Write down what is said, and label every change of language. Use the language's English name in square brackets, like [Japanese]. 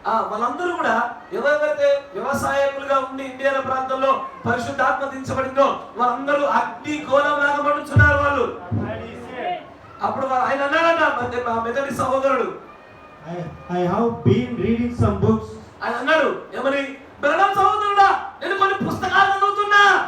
[Telugu] వాళ్ళందరూ కూడా ఎవరైతే వ్యవసాయకులుగా ఉండి ఇండియానా ప్రాంతంలో పరిశుద్ధాత్మ దించబడిందో వాళ్ళందరూ అగ్ని గోళం లాగా మండుతున్నారు వాళ్ళు. అప్పుడు ఆయన అన్నాడట మా మెథడిస్ట్ సహోదరుడు, [English] I have been reading some books. [Telugu] ఆయన అన్నాడు ఏమని, బ్రహ్మ సహోదరుడా నేను కొన్ని పుస్తకాలు చదువుతున్నా.